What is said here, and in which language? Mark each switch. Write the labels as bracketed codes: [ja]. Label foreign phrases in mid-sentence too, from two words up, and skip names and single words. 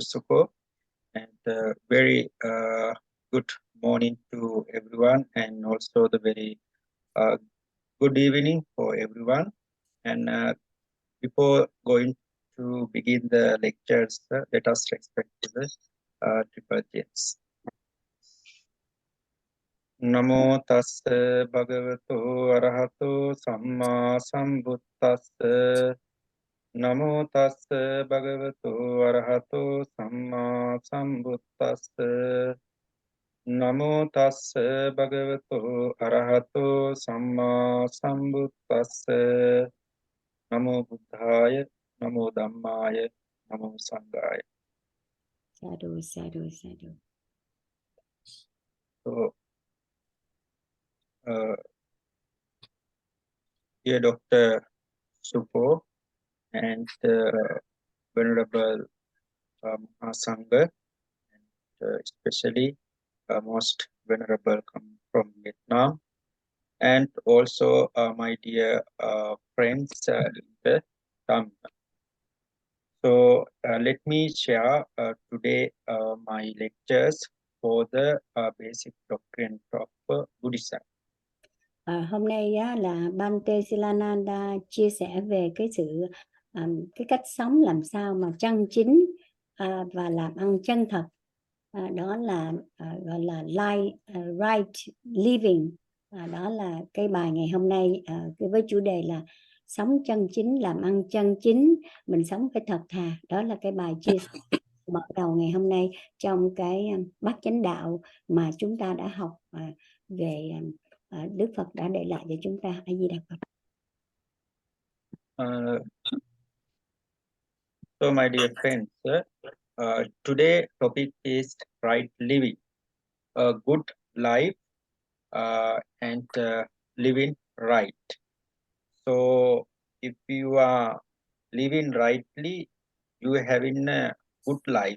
[en] Suko, and very good morning to everyone, and also the very good evening for everyone. And before going to begin the lectures, let us respect the triple J's. [pi] Namo tassa bhagavato arahato samma sambuddhassa. Namo tassa bhagavato arahato samma sambuddhassa. Namo tassa bhagavato arahato samma sambuddhassa. Namo buddhaya, namo dhammaya, namo sanghaya. Sadhu, sadhu, sadhu. [en] So, dear Dr. Supo and Venerable Mahasangha, and especially most venerable come from Vietnam, and also my dear friends in the Dham. So let me share today my lectures for the basic doctrine of Buddhism. [vi] Hôm nay á, là Bhante Silananda chia sẻ về cái cách sống làm sao mà chân chính và làm ăn chân thật. Đó là gọi là [en] right living. [vi] Đó là cái bài ngày hôm nay với chủ đề là sống chân chính, làm ăn chân chính, mình sống phải thật thà. Đó là cái bài chia sẻ mở đầu ngày hôm nay trong cái bát chánh đạo mà chúng ta đã học về Đức Phật đã để lại cho chúng ta. A Di Đà Phật. [en] So my dear friends, today topic is right living, a good life, and living right. So if you are living rightly, you are having a good life.